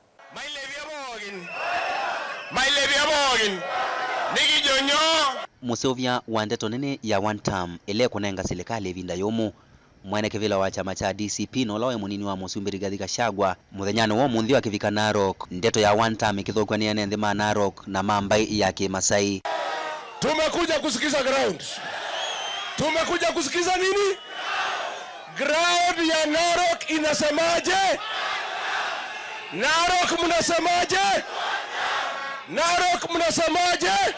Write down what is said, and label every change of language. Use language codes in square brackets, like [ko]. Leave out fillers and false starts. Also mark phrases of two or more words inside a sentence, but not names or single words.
[kam] Musovya wa ndeto nene ya [en] one term [kam] ile kunenga serikali vinda yomu mwene kivila wa chama cha DCP no lawe munini wa musumbi Rigathi Gachagua muthenyano wo munthi wa kivika Narok ndeto ya [en] one term [kam] ikithokwa ni ene nthima Narok na mambai ya Kimasai. [sw] Tumekuja kusikiza ground. Tumekuja kusikiza nini? Ground ya Narok inasemaje? Narok mnasemaje? Narok mnasemaje?